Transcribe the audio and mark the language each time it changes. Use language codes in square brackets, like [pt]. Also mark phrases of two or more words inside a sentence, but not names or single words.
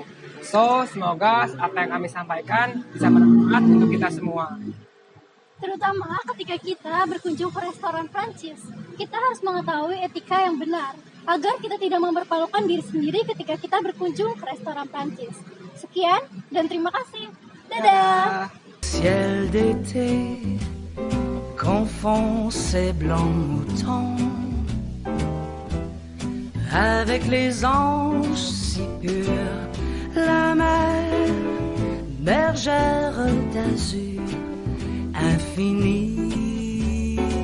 [id] So, semoga apa yang kami sampaikan bisa bermanfaat untuk kita semua. Terutama ketika kita berkunjung ke restoran Prancis, kita harus mengetahui etika yang benar, agar kita tidak mempermalukan diri sendiri ketika kita berkunjung ke restoran Prancis. Sekian, dan terima kasih. Dadah! [fr] Ciel d'été confond ses blancs moutons avec les anges si purs, la mer, bergère d'azur infinie.